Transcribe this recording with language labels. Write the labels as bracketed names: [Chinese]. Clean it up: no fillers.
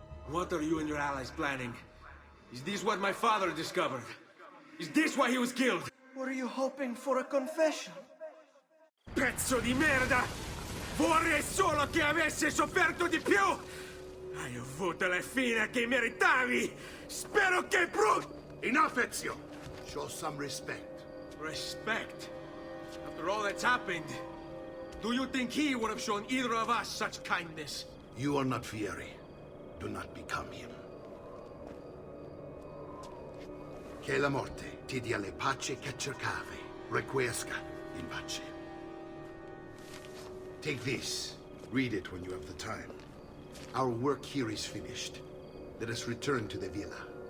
[English] What are you and your allies planning? Is this what my father discovered? Is this why he was killed? Were you hoping for a confession? [Italian] Pezzo di merda! Vorrei solo che avesse sofferto di più! Hai avuto la fine che meritavi! Spero che [English] Enough, Ezio! Show some respect. Respect? After all that's happened, do you think he would have shown either of us such kindness? You are not Fieri. Do not become him. [Italian] Che la morte ti dia le pace che cercavi. [Latin] Requiesca in pace. [English] Take this. Read it when you have the time. Our work here is finished. Let us return to the villa.